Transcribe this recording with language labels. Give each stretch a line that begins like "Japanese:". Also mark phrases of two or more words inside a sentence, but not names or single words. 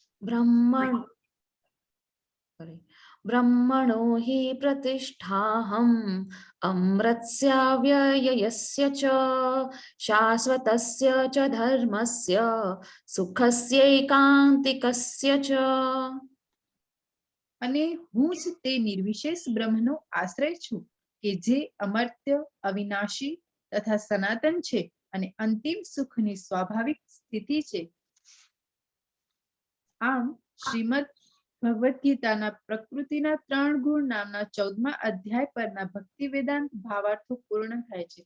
Sanskrit: ब्रह्मण ब्रह्मणो हि प्रतिष्ठाहम् अमृतस्याव्ययस्य च शाश्वतस्य च धर्मस्य सुखस्यैकान्तिकस्य च।
Gujarati: અને હું જ તે નિર્વિશેષ બ્રહ્મનો આશ્રય છું કે જે અમર્ત્ય, અવિનાશી તથા સનાતન છે અને અંતિમ સુખની સ્વાભાવિક સ્થિતિ છે. આમ શ્રીમદ ભગવદ ગીતાના પ્રકૃતિના 3 ગુણ નામના 14મા અધ્યાય પરના ભક્તિ વેદાંત ભાવાર્થો પૂર્ણ થાય છે.